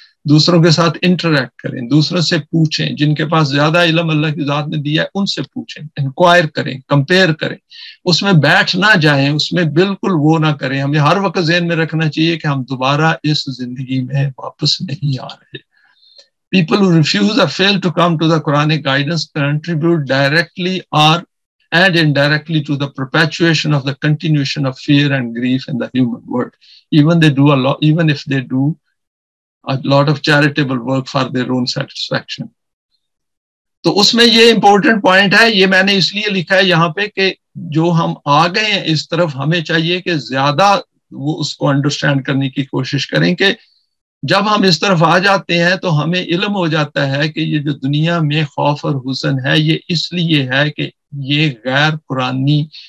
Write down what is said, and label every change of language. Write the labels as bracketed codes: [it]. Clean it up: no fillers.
[ur] دوسروں کے ساتھ انٹریکٹ کریں، دوسروں سے پوچھیں، جن کے پاس زیادہ علم اللہ کی ذات نے دیا ہے ان سے پوچھیں، انکوائر کریں، کمپیئر کریں، اس میں بیٹھ نہ جائیں، اس میں بالکل وہ نہ کریں۔ ہمیں ہر وقت ذہن میں رکھنا چاہیے کہ ہم دوبارہ اس زندگی میں واپس نہیں آ رہے۔ [en] People who refuse or fail to come to the Quranic guidance contribute directly or and indirectly to the perpetuation of the continuation of fear and grief in the human world. Even if they do a lot of charitable work for their own satisfaction. [ur] تو اس میں یہ important point ہے، یہ میں نے اس لیے لکھا ہے یہاں پہ کہ جو ہم آ گئے ہیں اس طرف، ہمیں چاہیے کہ زیادہ وہ اس کو انڈرسٹینڈ کرنے کی کوشش کریں کہ جب ہم اس طرف آ جاتے ہیں تو ہمیں علم ہو جاتا ہے کہ یہ جو دنیا میں خوف اور حزن ہے یہ اس لیے ہے کہ یہ غیر قرآنی